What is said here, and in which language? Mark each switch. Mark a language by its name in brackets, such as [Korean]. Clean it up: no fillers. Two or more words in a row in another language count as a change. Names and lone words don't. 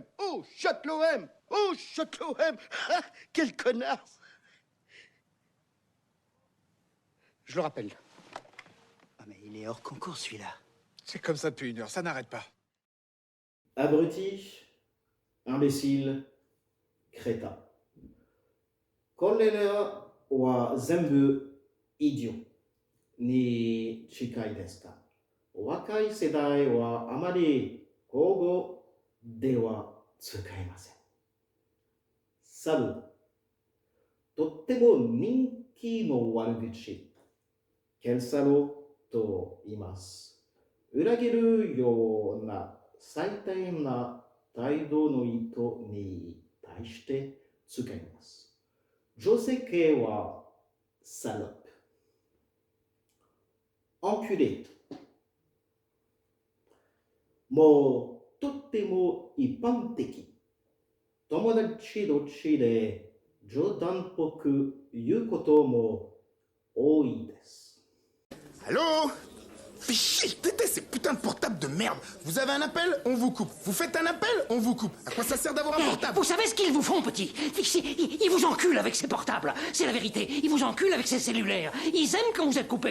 [French] Oh, chiotte, l'OM. Oh, chiotte, l'OM. Quel connard. Je le rappelle. Ah, mais il est hors concours, celui-là. C'est comme ça depuis 1 heure, ça n'arrête pas. Abruti, imbécile, crétin. [Japanese] これらは全部 idiot に近いですか? 若い世代はあまり口語では使いません. [French] Salut, [Japanese] とっても人気の悪口、ケンサロと言います。裏切るような最低な態度の人に対して使います。女性系はサロップ。enculé。もうとっても一般的。友達同士で冗談っぽく言うことも多いです。 [French] Allô? Fais chier, je déteste ces putains de portables de merde. Vous avez un appel, on vous coupe. Vous faites un appel, on vous coupe. À quoi ça sert d'avoir un portable? Vous savez ce qu'ils vous font, petit? Ils vous enculent avec ces portables. C'est la vérité. Ils vous enculent avec ces cellulaires. Ils aiment quand vous êtes coupé.